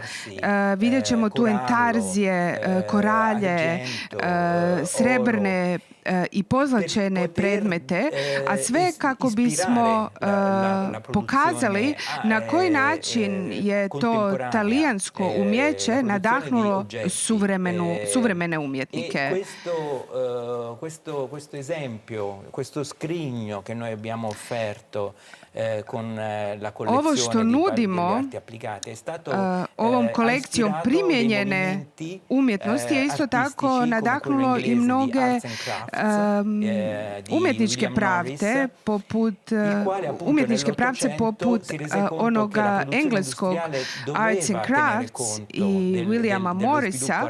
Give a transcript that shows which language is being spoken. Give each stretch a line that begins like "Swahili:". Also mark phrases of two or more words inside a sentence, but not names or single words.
Croatian: Vidjet ćemo tu entarzije, koralje, srebrne i pozlačene predmete, a sve kako bismo pokazali na koji način je to talijansko umjeće nadahnulo suvremene umjetnike.
Italian: Questo esempio, questo scrigno che noi abbiamo offerto con la collezione di arti applicate è stato
Croatian: ovom kolekcijom primijenjene umjetnosti je isto tako nadahnulo i mnoge umjetničke pravce poput onoga engleskog Arts and Crafts i Williama Morrisa.